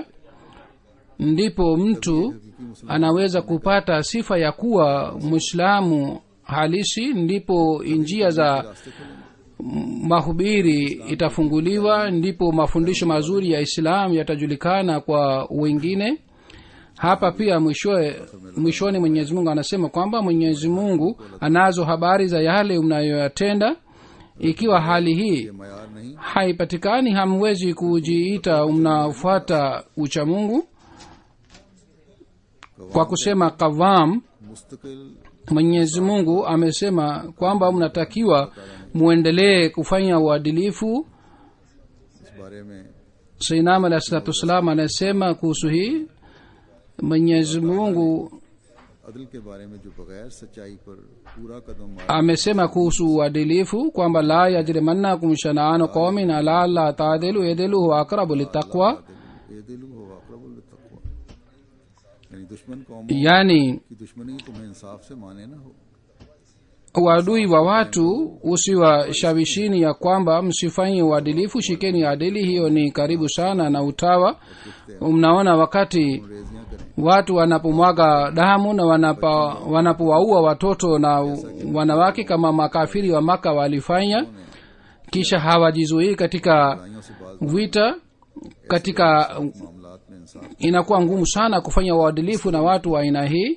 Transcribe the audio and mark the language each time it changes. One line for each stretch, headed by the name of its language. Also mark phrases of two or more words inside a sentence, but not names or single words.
Swahili: Ndipo mtu anaweza kupata sifa ya kuwa Muislamu halisi, ndipo njia za mahubiri itafunguliwa, ndipo mafundisho mazuri ya Islam yatajulikana kwa wengine. Hapa pia mwishoni Mwenyezi Mungu anasema kwamba Mwenyezi Mungu anazo habari za yale mnayoyatenda. Ikiwa hali hii
Urdu: معیار نہیں
Swahili: haipatikani, hamwezi kujiita mnafuata ucha Mungu. Kwa kusema kavam,
Urdu: मुस्तकिल
Swahili: Mwenyezi Mungu amesema kwamba mnatakiwa muendelee kufanya uadilifu.
Urdu: اس بارے میں
Swahili: Sayyidina
Arabic: عليه الصلاة والسلام
Swahili: anasema kuhusu hii, Mwenyezi Mungu
Urdu: عدل کے بارے میں جو بغیر سچائی پر پورا قدم
Swahili: amesema kuhusu uadilifu kwamba
Arabic: لا يجرمنكم شنآن قوم على ألا تعدلوا اعدلوا هو أقرب للتقوى,
Urdu: یعنی دشمن قوم yani کی دشمنی تمہیں انصاف سے مانع نہ ہو.
Swahili: uadui wa watu usiwashawishini ya kwamba msifanye uadilifu, shikeni adili, hiyo ni karibu sana na utawa. Mnaona wakati watu wanapomwaga damu na wanapowaua watoto na wanawake kama makafiri wa Maka walifanya, kisha hawajizuii katika vita, katika inakuwa ngumu sana kufanya uadilifu na watu wa aina hii.